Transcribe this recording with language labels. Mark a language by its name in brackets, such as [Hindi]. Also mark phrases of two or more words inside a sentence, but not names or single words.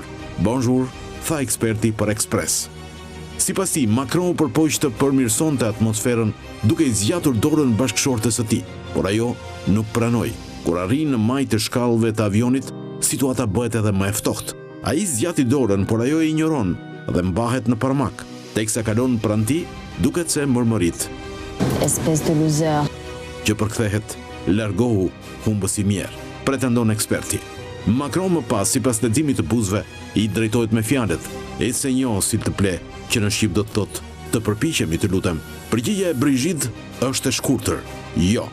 [Albanian] Bonjour, tha eksperti për Express. Sipas tij, Macron përpoq të përmirësonte atmosferën duke i zgjatur dorën bashkëshortes së tij, por ajo nuk pranoi. Kur arri në majtë të shkallëve të avionit, situata bëhet edhe më e ftohtë. Ai zgjati dorën, por ajo e injoron dhe mbahet në parmak. Teksa kalon pranë tij, duket se mërmërit. [French] Espèce de loser. [Albanian] Që përkthehet, largohu humbës i mjerë, pretendon eksperti. Macron më pas, sipas leximit të buzëve, i drejtohet me fjalët: "E se njo si të ple", që në shqip do të thotë: "Të përpiqemi, të lutem". Përgjigjja e Brigitte është e shkurtër: "Jo".